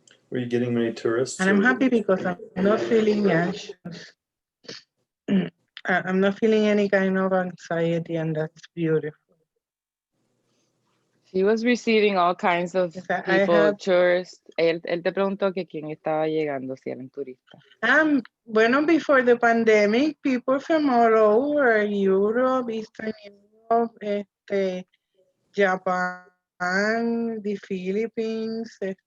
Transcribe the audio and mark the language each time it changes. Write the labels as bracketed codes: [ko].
[en] Were you getting many tourists? and I'm happy because I'm not feeling anxious. I'm not feeling any kind of anxiety, and that's beautiful. She was receiving all kinds of people, tourists. [es] Él te preguntó que quién estaba llegando, si eran turistas. [en] Bueno, before the pandemic, people from all over Europe, Eastern Europe, Japan, the Philippines,